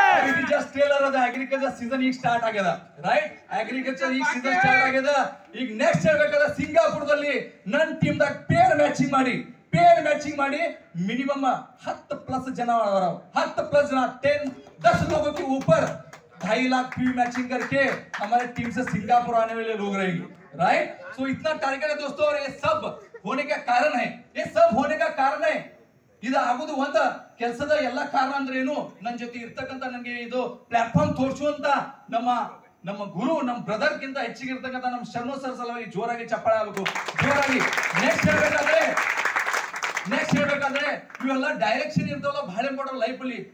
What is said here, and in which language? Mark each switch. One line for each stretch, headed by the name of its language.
Kannada: ಇದು just trailer ಅದ. Agriculture season ಈಗ ಸ್ಟಾರ್ಟ್ ಆಗ್ಯದ, ರೈಟ್? ಅಗ್ರಿಕಲ್ಚರ್ ಈಗ ಸೀಸನ್ ಸ್ಟಾರ್ಟ್ ಆಗ್ಯದ. ಈಗ ನೆಕ್ಸ್ಟ್ ಹೇಳ್ಬೇಕಾದ್ರೆ ಸಿಂಗಾಪುರದಲ್ಲಿ ನನ್ನ ಟೀಮ್ ದಾಗ ಪೇರ್ ಮ್ಯಾಚಿಂಗ್ ಮಾಡಿ ಮಿನಿಮಮ್ 10+ ಜನ
Hindi: 10+ ಜನ 10 लोगों के ऊपर 2.5 लाख पी मैचिंग करके हमारे टीम से सिंगापुर आने वाले लोग रहेंगे, राइट? सो इतना टारगेट है दोस्तों, और ये सब होने का कारण है.
Kannada: ಇದು ಆಗೋದು ಒಂದ ಕೆಲಸದ ಎಲ್ಲ ಕಾರಣ ಅಂದ್ರೆ ಏನು? ನನ್ನ ಜೊತೆ ಇರ್ತಕ್ಕಂತ ನನಗೆ ಇದು ಪ್ಲಾಟ್ಫಾರ್ಮ್ ತೋರಿಸುವಂತ ನಮ್ಮ ಗುರು, ನಮ್ಮ ಬ್ರದರ್ ಗಿಂತ ಹೆಚ್ಚಿಗೆ ಇರ್ತಕ್ಕಂತ ನಮ್ಮ ಶರ್ಮ ಸರ್ ಸಲುವಾಗಿ ಜೋರಾಗಿ ಚಪ್ಪಾಳೆ ಆಗಬೇಕು, ಜೋರಾಗಿ. ನೆಕ್ಸ್ಟ್ ಹೇಳ್ಬೇಕಾದ್ರೆ ಇವೆಲ್ಲ ಡೈರೆಕ್ಷನ್ ಇರ್ತಾವಲ್ಲ, ಬಹಳ ಇಂಪಾರ್ಟೆಂಟ್ ಲೈಫ್ ಅಲ್ಲಿ.